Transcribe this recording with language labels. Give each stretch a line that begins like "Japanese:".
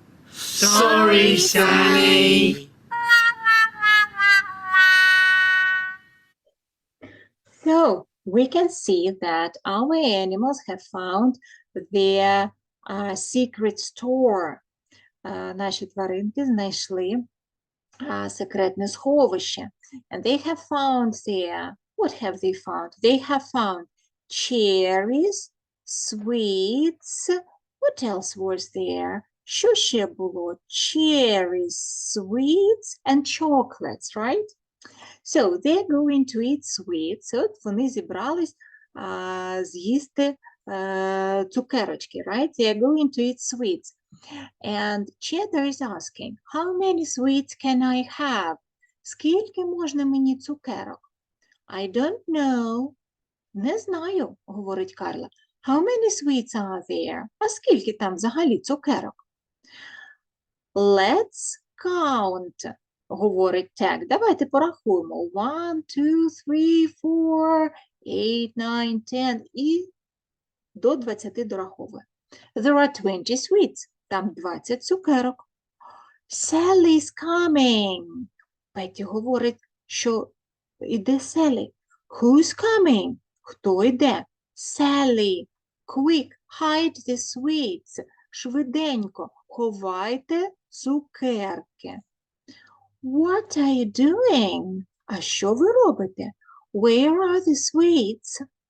English: Sorry, Sally. So, we can see that our animals have found their secret store.
Ukrainian: Наші тваринки знайшли секретне сховище.
English: And they have found there, what have they found? They have found cherries, sweets. What else was there?
Ukrainian: Що ще було?
English: Cherries, sweets and chocolates, right? So, they're going to eat sweets.
Ukrainian: От вони зібрались з'їсти цукерочки, right?
English: They're going to eat sweets. And Cheddar is asking, how many sweets can I have?
Ukrainian: Скільки можна мені цукерок?
English: I don't know.
Ukrainian: Не знаю, говорить Карла.
English: How many sweets are there?
Ukrainian: А скільки там взагалі цукерок?
English: Let's count, говорить Tag.
Ukrainian: Давайте порахуємо. 1, 2, 3, 4, 8, 9, 10 і до 20 дораховує.
English: There are 20 sweets.
Ukrainian: Там 20 цукерок.
English: Sally's coming.
Ukrainian: Петті говорить, що іде Селі.
English: Who's coming?
Ukrainian: Хто йде?
English: Sally. Quick, hide the sweets. Швиденько,
Ukrainian: Ховайте цукерки.
English: What are you doing?
Ukrainian: А що ви робите?
English: Where are the sweets?